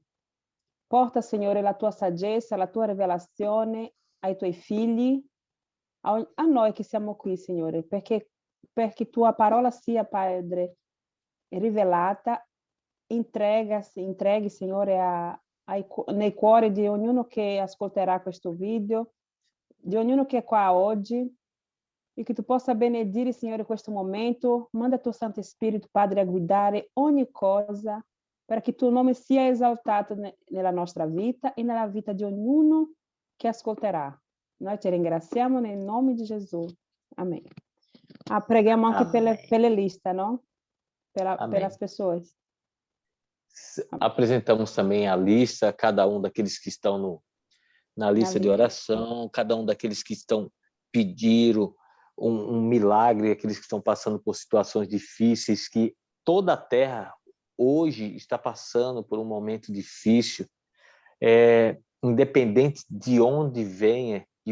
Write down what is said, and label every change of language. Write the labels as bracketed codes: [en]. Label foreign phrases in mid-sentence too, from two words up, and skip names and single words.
[it] Porta, Signore, la tua saggezza, la tua rivelazione ai tuoi figli, a noi che siamo qui, Signore, perché tua parola sia, Padre, rivelata, entreghi, Signore, nei cuori di ognuno che ascolterà questo video, di ognuno che è qua oggi, e che tu possa benedire, Signore, questo momento. Manda tuo Santo Spirito, Padre, a guidare ogni cosa, para que tuo nome sia esaltato nella nostra vita e nella vita di ognuno che ascolterà. Noi ti ringraziamo nel nome di Gesù. [pt] Amém. [it] Preghiamo anche per le liste, no? [pt] Per as pessoas. Apresentamos também a lista, cada um daqueles que estão na lista de oração, cada um daqueles que pediram um milagre, aqueles que estão passando por situações difíceis, que toda a terra hoje está passando por um momento difícil, independente de onde venha, de